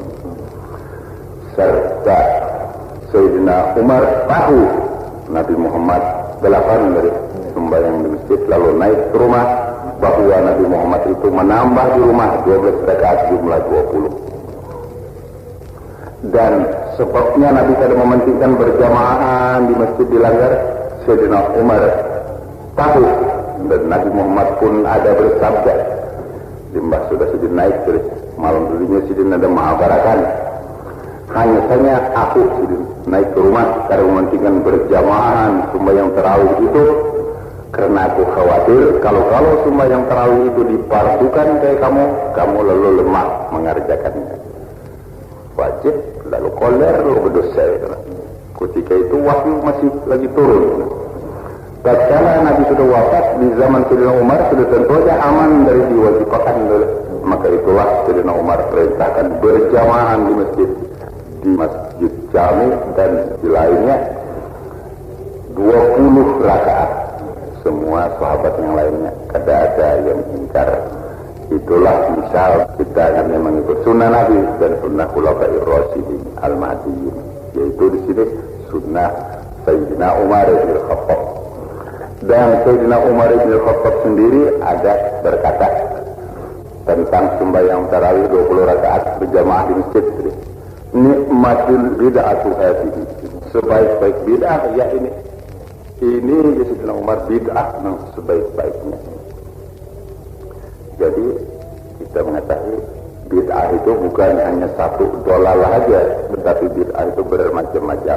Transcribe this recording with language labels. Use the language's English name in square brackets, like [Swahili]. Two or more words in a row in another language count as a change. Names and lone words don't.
[Indonesian] Serta Sayyidina Umar tahu Nabi Muhammad 8 dari sembahyang di masjid, lalu naik ke rumah, bahwa Nabi Muhammad itu menambah di rumah 12 rakaat jumlah 20. Dan sebabnya Nabi tidak mementingkan berjamaah di masjid dilanggar, Sayyidina Umar tahu, dan Nabi Muhammad pun ada bersabda, limbah sudah Sidin naik dari malam dulunya Sidin ada mengabarakan, hanya saja aku Sidin naik ke rumah karena mementingkan berjamaah sembahyang tarawih itu, karena aku khawatir kalau sembahyang tarawih itu dipardukan kayak kamu lalu lemah mengerjakannya. Wajib lalu koler lalu berdosa. Ketika itu wahyu masih lagi turun. Tatkala Nabi sudah wafat di zaman Sayyidina Umar, sudah tentu saja aman dari diwajibkan oleh. Maka itulah Sayyidina Umar perintahkan berjamaah di masjid jami dan di lainnya 20 rakaat. Semua sahabat yang lainnya kada ada yang ingkar. Itulah misal kita akan mengikut sunnah Nabi dan sunnah Khulafaur Rasyidin Al-Mahdiyyin, yaitu di sini sunnah Sayyidina Umar bin Khattab. Dan Sayyidina Umar bin Khattab sendiri ada berkata tentang sembahyang tarawih 20 rakaat berjamaah di masjid, [Arabic] نعمت البدعة هذه, [Indonesian] sebaik-baik bid'ah ya ini Sayyidina Umar bid'ah yang sebaik-baiknya. Jadi kita mengetahui bid'ah itu bukan hanya satu dolalah aja, tetapi bid'ah itu bermacam-macam.